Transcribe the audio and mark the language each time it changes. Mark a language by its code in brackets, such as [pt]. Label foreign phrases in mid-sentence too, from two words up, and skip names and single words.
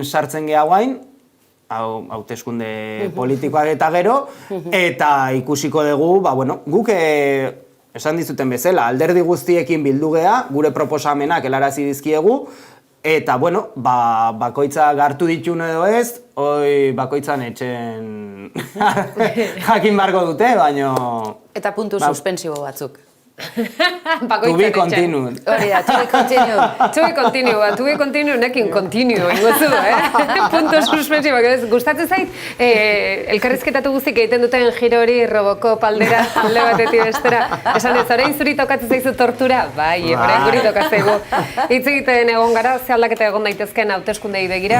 [eu] sartzen geha guain, hauteskunde politikoak eta gero, eta ikusiko dugu, guk esan dizuten bezala, alderdi guztiekin bildu geha, gure proposamenak helarazi dizkiegu, eta, bakoitza hartu ditun edo ez, bakoitzan etxen jakin barko dute, baino... Eta puntu suspensibo batzuk. [en] To be continued. [eu] Hori da, [en] to be continued. To be continued, nekin continue, [eu] ingozu, Punto suspensibo. Gustatzen zait, elkarrizketatu guztik egiten duten giro hori Robocop aldera, alde batetik bestera. Esan ez, orain zuri tokatzen zaizu tortura? Bai, orain guri tokatzegu. Hitz egiten egon gara, ze aldaketa egon daitezken hauteskundei begira.